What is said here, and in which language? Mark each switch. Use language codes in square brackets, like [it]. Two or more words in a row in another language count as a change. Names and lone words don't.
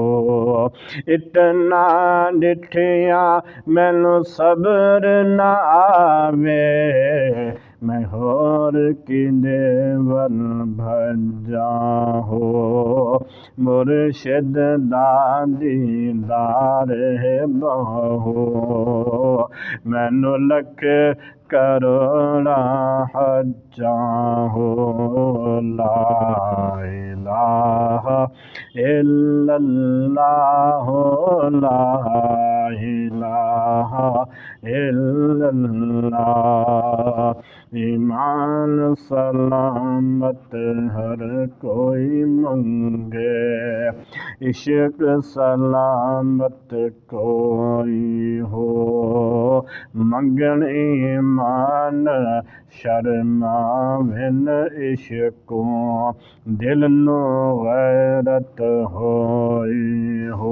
[pa] اتنا ڈٹھیاں مینوں صبر نہ آوے میں ہور کدے ول بھجاں ہو. مرشد دا دیدار ہے بہو مینوں لکھ کروڑاں حجاں ہو. [ar] لا إله إلا الله لا إله إلا الله. [pa] ایمان سلامت ہر کوئی منگے عشق سلامت کوئی ہو. منگن ایمان شرماون عشقوں دل نوں غیرت ہوئی ہو.